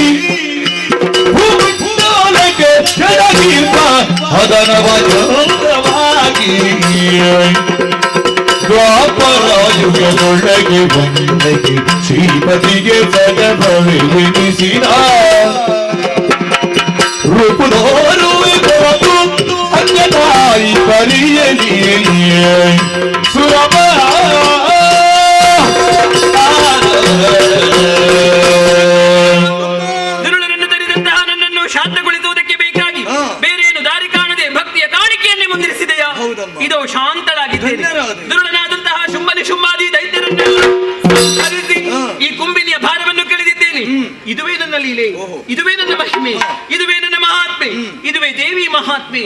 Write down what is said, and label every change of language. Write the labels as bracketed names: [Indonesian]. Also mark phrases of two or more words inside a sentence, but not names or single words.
[Kannada] ಭೂಮಂಡಲಕ್ಕೆ ಕೆಳಗಿರುವ ಹದನವಾಗಿ ದ್ವಾಪರಾಯುಗದೊಳಗೆ ಬಂದಕ್ಕೆ ಶ್ರೀಪತಿಗೆ ಜಗವೆನಿಸಿದ ರೂಪುದೋರು ಅನ್ಯತಾಯಿ ಪರಿಯಲಿ ಸುರಮ ದುರುಳರನ್ನು ತರಿದಂತಹ ನನ್ನನ್ನು ಶಾಂತಗೊಳಿಸುವುದಕ್ಕೆ ಬೇಕಾಗಿ ಬೇರೇನು ದಾರಿ ಕಾಣದೆ ಭಕ್ತಿಯ ಕಾಣಿಕೆಯನ್ನೇ ಮುಂದಿರಿಸಿದೆಯಾ? ಇದೋ ಶಾಂತಳಾಗಿದ್ದೇನೆ. ದುರುಳನಾದಂತಹ ಶುಂಭಾದಿ ದೈತ್ಯರನ್ನೆಲ್ಲ ಹರಿಸಿ ಈ ಕುಂಬಿನಿಯ ಭಾರವನ್ನು ಕಳೆದಿದ್ದೇನೆ. ಇದುವೇ ನನ್ನ ಲೀಲೆ, ಇದುವೇ ನನ್ನ ಮಹಿಮೆ, ಇದುವೇ ನನ್ನ ಮಹಾತ್ಮೆ, ಇದುವೇ ದೇವಿ ಮಹಾತ್ಮೆ.